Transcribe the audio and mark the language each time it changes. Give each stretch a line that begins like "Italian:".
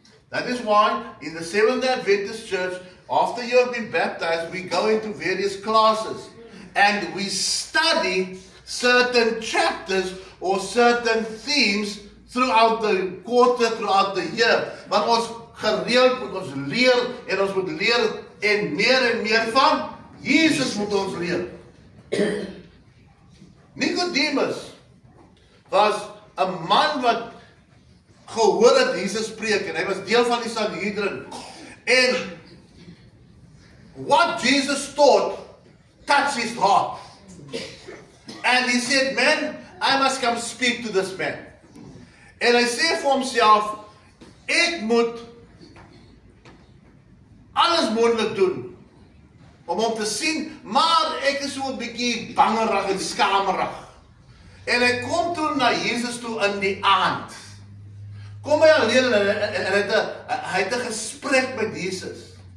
English: That is why in the Seventh-day Adventist Church, after you have been baptized, we go into various classes and we study certain chapters or certain themes throughout the quarter, throughout the year.
Afrikaans: Want ons gereeld moet ons leer en ons moet leer en meer van Jesus moet ons leer. Nicodemus was 'n man wat gehoor het Jesus preek en hy was deel van die Sanhedrin.
English: En what Jesus taught touched his heart. And he said, man, I must come speak to this man.
Afrikaans: En hy sê vir homself, ek moet alles moontlik doen om hom te sien, maar ek is so 'n bietjie bangerig en skamerig. En hy kom toe na Jesus toe in die aand. Kom hy alleen en hy het 'n gesprek met Jesus.